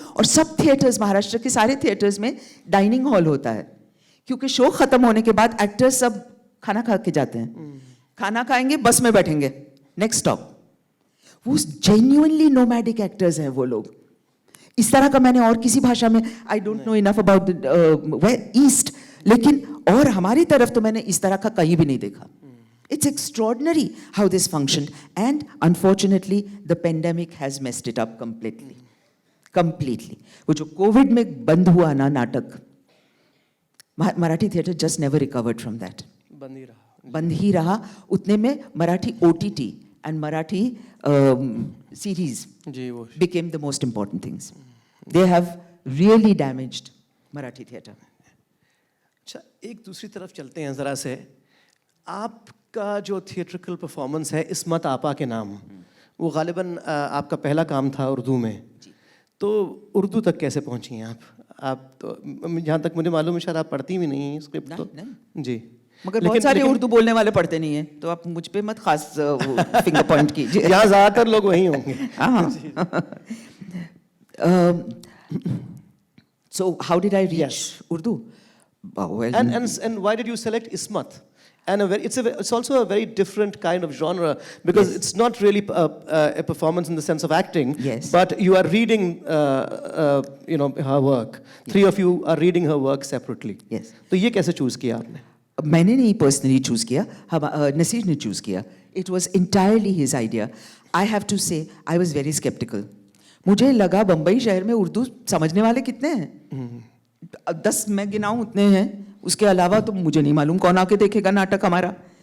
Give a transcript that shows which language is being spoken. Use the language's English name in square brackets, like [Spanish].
[Hindi] और सब थिएटर्स, महाराष्ट्र के सारे थिएटर्स में डाइनिंग हॉल होता है, क्योंकि शो खत्म होने के बाद एक्टर्स सब खाना खा के जाते हैं. खाना खाएंगे, बस में बैठेंगे, नेक्स्ट स्टॉप. वो जेन्युइनली नोमैडिक एक्टर्स हैं वो लोग. इस तरह का मैंने और किसी भाषा में, [English] I don't know enough about east, [Hindi] लेकिन और हमारी तरफ तो मैंने इस तरह का कहीं भी नहीं देखा. [English] It's extraordinary how this functioned, and unfortunately the pandemic has messed it up completely. Completely. [Hindi] वो जो कोविड में बंद हुआ ना नाटक, Marathi theatre [English] just never recovered from that. [Hindi] बंद ही रहा. उतने में Marathi [English] OTT and Marathi series became the most important things. They have really damaged Marathi theatre. [Hindi] अच्छा, एक दूसरी तरफ चलते हैं जरा से. आपका जो थिएट्रिकल परफॉर्मेंस है इस्मत आपा के नाम, वो गालिबन आपका पहला काम था उर्दू में, तो उर्दू तक कैसे पहुंची हैं आप तो जहाँ तक मुझे मालूम है शायद आप पढ़ती भी नहीं हैं स्क्रिप्ट तो जी, मगर बहुत सारे उर्दू बोलने वाले पढ़ते नहीं हैं, तो आप मुझ पे मत खास फिंगर पॉइंट कीजिए। यहाँ ज़्यादातर लोग वही होंगे। [English] So how did I reach Yes. Urdu? Well, And why did you select Ismat? And it's also a very different kind of genre because Yes. it's not really a performance in the sense of acting. Yes. But you are reading, her work. Three of you are reading her work separately. Yes. [Hindi] तो ये कैसे choose किया आपने? मैंने नहीं personally choose किया, नसीर ने choose किया. [English] It was entirely his idea. I have to say I was very sceptical. [Hindi] मुझे लगा बम्बई शहर में उर्दू समझने वाले कितने हैं, 10 मैं गिनाऊं उतने हैं, उसके अलावा तो मुझे नहीं मालूम कौन आके देखेगा नाटक हमारा.